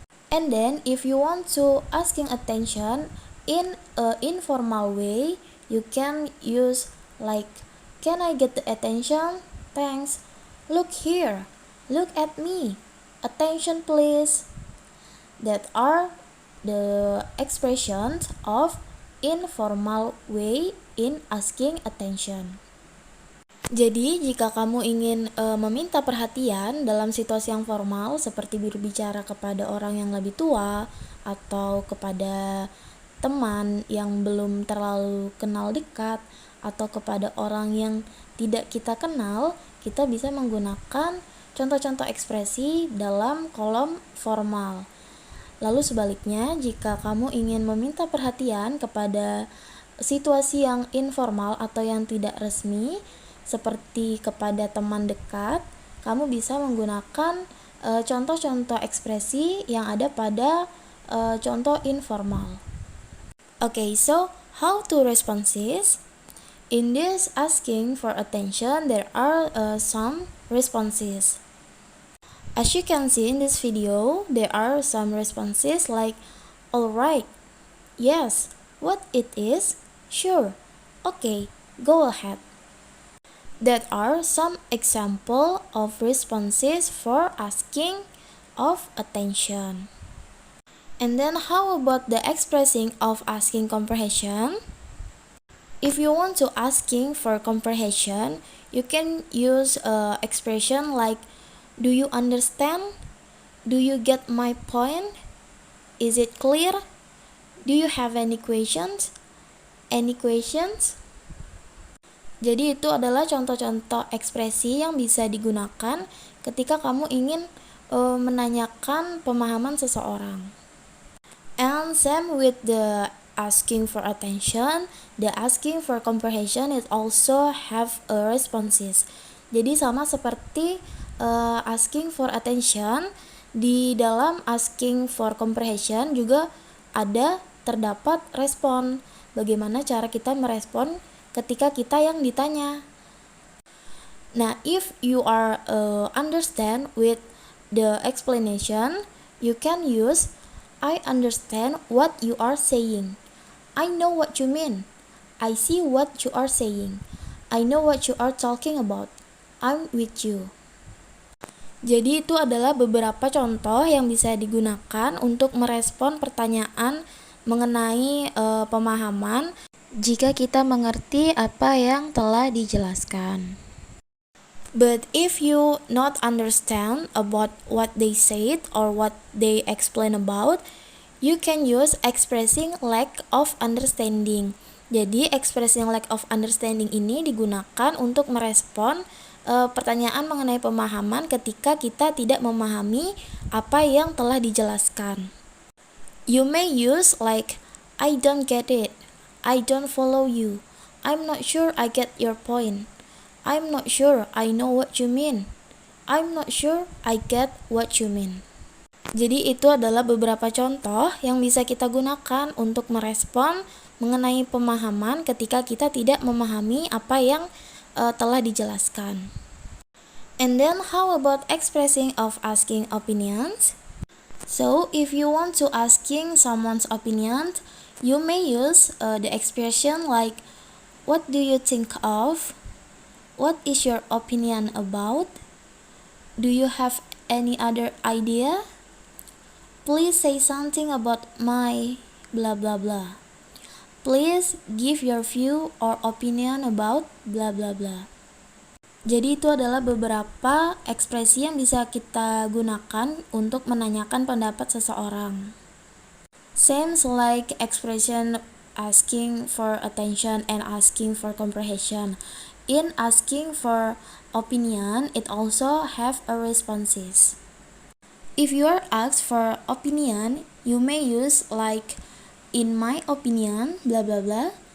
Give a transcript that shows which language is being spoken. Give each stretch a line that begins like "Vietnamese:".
English: And then if you want to asking attention in a informal way, you can use like, can I get the attention? Thanks. Look here. Look at me. Attention please. That are the expressions of informal way in asking attention.
Indonesian: Jadi, jika kamu ingin meminta perhatian dalam situasi yang formal seperti berbicara kepada orang yang lebih tua atau kepada teman yang belum terlalu kenal dekat atau kepada orang yang tidak kita kenal, kita bisa menggunakan contoh-contoh ekspresi dalam kolom formal. Lalu sebaliknya, jika kamu ingin meminta perhatian kepada situasi yang informal atau yang tidak resmi, seperti kepada teman dekat, kamu bisa menggunakan contoh-contoh ekspresi yang ada pada contoh informal.
English: Okay, so how to responses. In this asking for attention, there are some responses. As you can see in this video, there are some responses like alright, yes, what it is, sure, okay, go ahead. That are some example of responses for asking of attention. And then how about the expressing of asking comprehension? If you want to asking for comprehension, you can use expression like do you understand? Do you get my point? Is it clear? Do you have any questions? Any questions?
Indonesian: Jadi itu adalah contoh-contoh ekspresi yang bisa digunakan ketika kamu ingin menanyakan pemahaman seseorang.
English: And same with the asking for attention, the asking for comprehension it also have a responses.
Indonesian: Jadi sama seperti asking for attention, di dalam asking for comprehension juga terdapat respon. Bagaimana cara kita merespon ketika kita yang ditanya. Nah,
English: if you are understand with the explanation, you can use I understand what you are saying. I know what you mean. I see what you are saying. I know what you are talking about. I'm with you.
Indonesian: Jadi itu adalah beberapa contoh yang bisa digunakan untuk merespon pertanyaan mengenai pemahaman jika kita mengerti apa yang telah dijelaskan.
English: But if you not understand about what they said or what they explain about, you can use expressing lack of understanding.
Indonesian: Jadi expressing lack of understanding ini digunakan untuk merespon pertanyaan mengenai pemahaman ketika kita tidak memahami apa yang telah dijelaskan.
English: You may use like I don't get it. I don't follow you. I'm not sure I get your point. I'm not sure I know what you mean. I'm not sure I get what you mean.
Indonesian: Jadi itu adalah beberapa contoh yang bisa kita gunakan untuk merespon mengenai pemahaman ketika kita tidak memahami apa yang telah dijelaskan.
English: And then how about expressing of asking opinions? So if you want to asking someone's opinion, you may use the expression like what do you think of? What is your opinion about? Do you have any other idea? Please say something about my blah blah blah. Please give your view or opinion about blah blah blah.
Indonesian: Jadi itu adalah beberapa ekspresi yang bisa kita gunakan untuk menanyakan pendapat seseorang.
English: Seems like expression asking for attention and asking for comprehension. In asking for opinion, it also have a responses. If you are asked for opinion, you may use like in my opinion, blah blah blah.